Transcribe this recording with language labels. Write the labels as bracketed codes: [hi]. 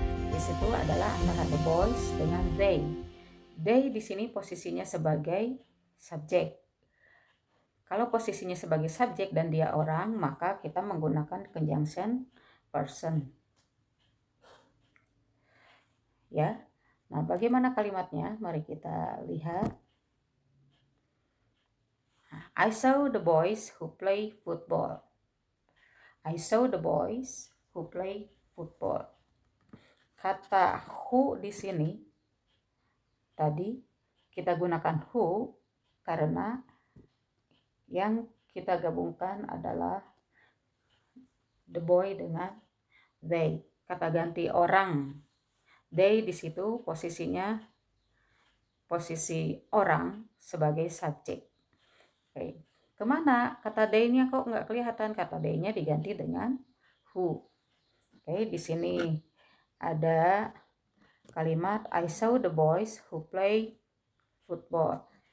[id] Di situ adalah antara [en] the boys [id] dengan they. They di sini posisinya sebagai subjek. Kalau posisinya sebagai subjek dan dia orang, maka kita menggunakan conjunction person. Ya. Nah, bagaimana kalimatnya? Mari kita lihat. [en] I saw the boys who play football. I saw the boys who play football. [id] Kata who di sini tadi kita gunakan who karena yang kita gabungkan adalah [en] the boy [id] dengan they. Kata ganti orang. They di situ posisinya posisi orang sebagai subjek. Oke. Kemana kata they-nya kok nggak kelihatan? Kata they-nya diganti dengan who. Oke, di sini ada kalimat [en] I saw the boys who play football.